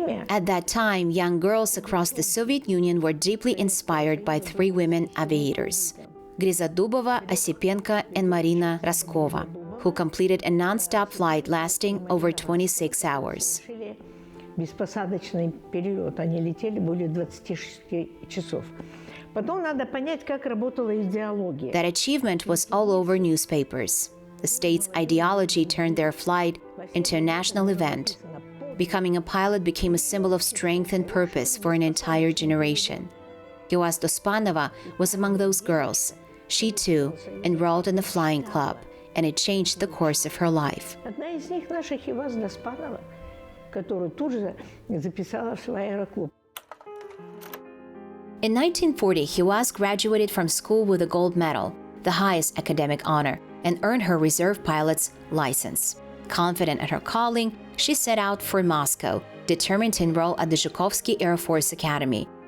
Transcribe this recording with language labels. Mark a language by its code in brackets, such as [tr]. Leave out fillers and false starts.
[en] At that time, young girls across the Soviet Union were deeply inspired by 3 women aviators: Grizadubova, Osipenko, and Marina Raskova, who completed a non-stop flight lasting over 26 hours. [ru] Беспосадочный перелет, они летели более 26 часов. Потом надо понять, как работала идеология. [en] That achievement was all over newspapers. The state's ideology turned their flight into a national event. Becoming a pilot became a symbol of strength and purpose for an entire generation. Khiuaz Dospanova was among those girls. She, too, enrolled in the flying club, and it changed the course of her life. [ru] Одна из них наша Khiuaz Dospanova, которую тут же записала в свой аэроклуб. [en] In 1940, Khiuaz graduated from school with a gold medal, the highest academic honor, and earned her reserve pilot's license. Confident in her calling, she set out for Moscow, determined to enroll at the Zhukovsky Air Force Academy.